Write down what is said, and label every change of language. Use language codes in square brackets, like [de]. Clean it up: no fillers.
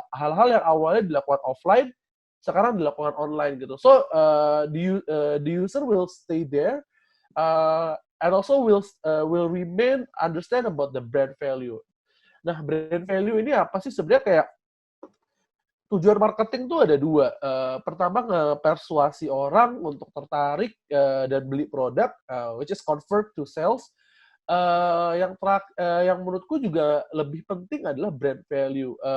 [id] Hal-hal yang awalnya dilakukan offline sekarang dilakukan online gitu. [en] So the user will stay there, and also will remain understand about the brand value. [id] Nah, brand value ini apa sih sebenarnya? Kayak tujuan marketing tuh ada dua. Pertama, ngepersuasi orang untuk tertarik dan beli produk, [en] which is convert to sales. [id] Yang menurutku juga lebih penting adalah brand value.